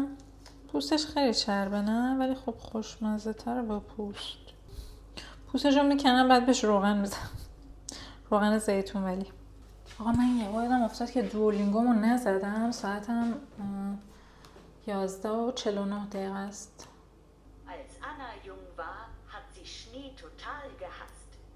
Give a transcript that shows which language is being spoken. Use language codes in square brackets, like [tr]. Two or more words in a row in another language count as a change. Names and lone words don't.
[fa] پوستش خیلی چربه نه، ولی خب خوشمزه تره با پوست. پوستشو میکنم بعد بهش روغن میزنم. روغن زیتون. ولی آقا من یه بایدم افتاد که دوولینگومو نزدم. ساعتم 11:49 است. [de] Als Anna jung war, hat sie Schnee total gehasst.